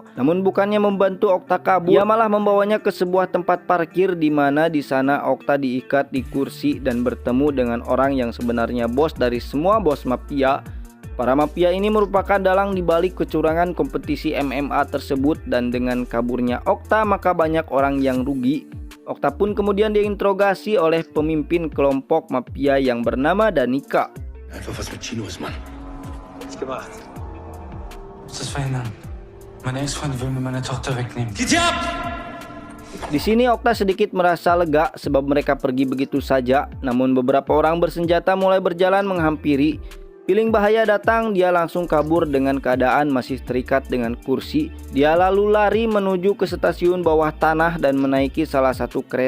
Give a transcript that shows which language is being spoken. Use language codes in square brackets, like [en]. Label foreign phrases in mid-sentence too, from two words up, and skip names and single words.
[id] Namun bukannya membantu Okta kabur, ia malah membawanya ke sebuah tempat parkir di mana di sana Okta diikat di kursi dan bertemu dengan orang yang sebenarnya bos dari semua bos mafia. Para mafia ini merupakan dalang dibalik kecurangan kompetisi MMA tersebut dan dengan kaburnya Okta maka banyak orang yang rugi. Okta pun kemudian diinterogasi oleh pemimpin kelompok mafia yang bernama Danica. [de] Einfach was mit Chino ist, Mann. Was gemacht? Muss das verhindern. Meine Ex-Freundin will mir meine Tochter wegnehmen. Geht ihr ab! [id] Di sini Okta sedikit merasa lega sebab mereka pergi begitu saja. Namun beberapa orang bersenjata mulai berjalan menghampiri. Feeling bahaya datang, dia langsung kabur dengan keadaan masih terikat dengan kursi. Dia lalu lari menuju ke stasiun bawah tanah dan menaiki salah satu kereta.